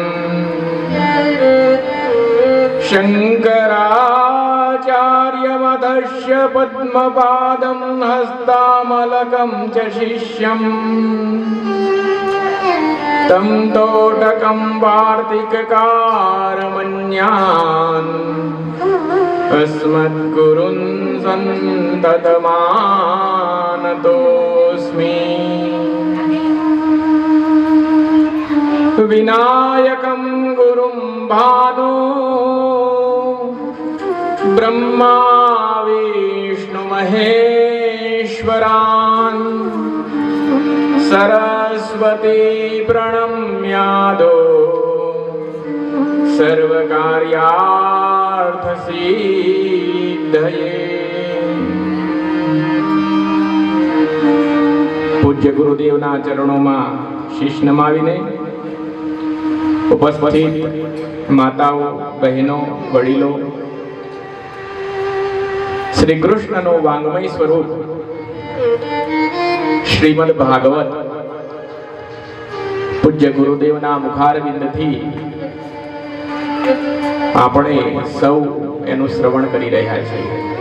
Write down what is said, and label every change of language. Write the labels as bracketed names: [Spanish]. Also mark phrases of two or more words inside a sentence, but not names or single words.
[Sanskrit] શંકરાચાર્યમથસ્ય પદ્મપાદં હસ્તામલકં ચ શિષ્યં तं તોટકં વાર્તિકકારમન્યાन् अस्मद्गुरुन् सन्ततमानतोऽस्मि. विनायकं गुरुं भानो ब्रह्मा विष्णुमहेश्वरान् सरस्वती प्रणम्यादो સર્વકાર્યાર્થસિદ્ધયે. [Gujarati] પૂજ્ય ગુરુદેવના ચરણોમાં શીશ નમાવીને ઉપસ્થિત માતાઓ, બહેનો, વડીલો, શ્રી કૃષ્ણનો વાંગમય સ્વરૂપ શ્રીમદ ભાગવત પૂજ્ય ગુરુદેવના મુખારવિંદથી આપણે સૌ એનું શ્રવણ કરી રહ્યા છીએ.